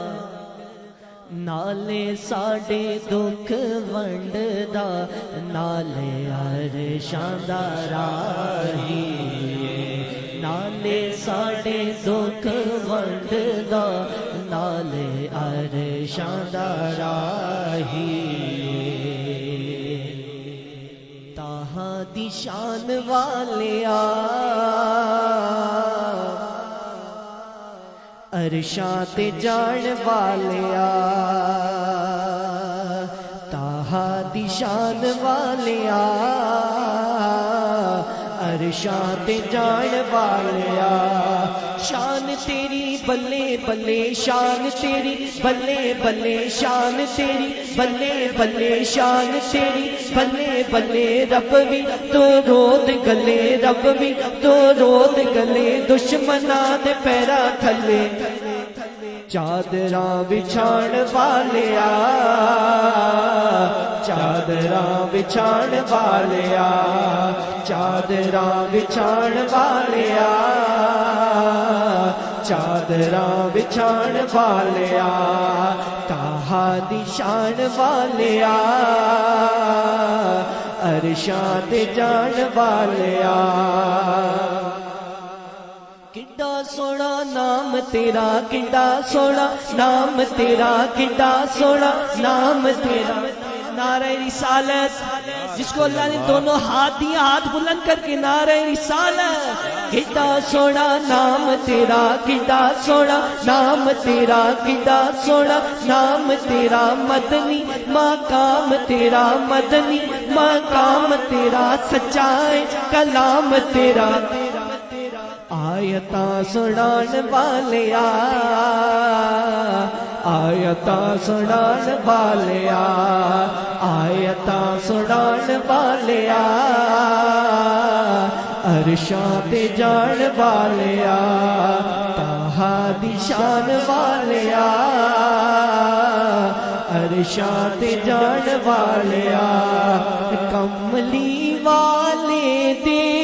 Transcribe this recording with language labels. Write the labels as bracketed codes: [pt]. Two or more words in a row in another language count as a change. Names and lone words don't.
[pa] نالے ساڈے دکھ ونڈدا، نالے عرشاں دا راہیے، نالے ساڈے دکھ ونڈدا، نالے عرشاں دا راہیے، تاہاں دی شان والیا، عرشاں تے جان والیا، تاہاں دی شان والیا، عرشاں تے جان والیا، شان تیری بلے بلے، شان تیری بلے بلے، شان تیری بلے بلے، شان تیری بلے بلے، رب بھی تو رود گلے، رب بھی تو رود گلے، دشمناں دے پیراں تھلے، چادراں بچھاڑ والیا، چادراں بچھاڑ والیا، چادراں بچھاڑ والیا، چادراں بچھاڑ والیا، تاہا دی شان والیا، عرشاں تے جان والیا، کڈا سونا نام تیرا، کڈا سونا نام تیرا، کڈا سونا نام تیرا، نعرہ رسالت، جس [ur] کو اللہ نے دونوں ہاتھ دیا، ہاتھ بلند کر کے [pa] نعرہ رسالت، کڈا سونا نام تیرا، کڈا سونا نام تیرا، کڈا سونا نام تیرا، مدنی مقام تیرا، مدنی مقام تیرا، سچائے کلام تیرا، آیتاں سنان والیا، آیتاں سنان والیا، آیتاں سنان والیا، عرشاں تے جان والیا، تاہا دی شان والیا، عرشاں تے جان والیا، کملی والے دے،